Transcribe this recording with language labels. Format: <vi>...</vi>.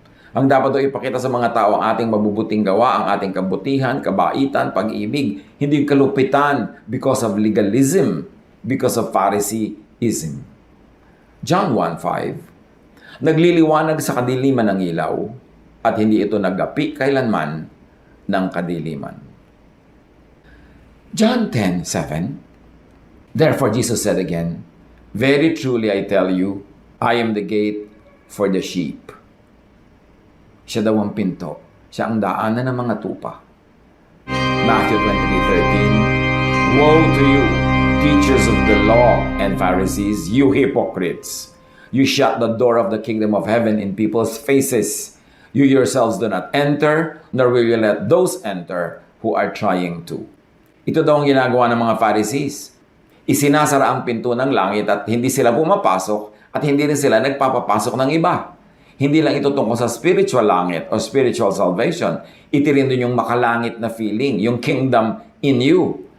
<tl>Ang dapat daw ipakita sa mga tao ang ating mabubuting gawa, ang ating kabutihan, kabaitan, pag-ibig, hindi kalupitan</tl> <en>because of legalism, because of Phariseeism.</en> <tl>John 1:5, nagliliwanag sa kadiliman ng ilaw at hindi ito nagapi kailanman ng kadiliman.</tl> <en>John 10:7, therefore Jesus said again, very truly I tell you, I am the gate for the sheep.</en> <tl>Siya daw ang pinto. Siya ang daanan ng mga tupa.</tl> <en>Matthew 23:13, woe to you, teachers of the law and Pharisees, you hypocrites! You shut the door of the kingdom of heaven in people's faces. You yourselves do not enter, nor will you let those enter who are trying to.</en> <tl>Ito daw ang ginagawa ng mga Pharisees. Isinasara ang pinto ng langit at hindi sila pumapasok at hindi rin sila nagpapapasok ng iba. Hindi lang ito tungkol sa spiritual langit o spiritual salvation. Ito rin doon yung makalangit na feeling, yung</tl> <en>kingdom in you.</en>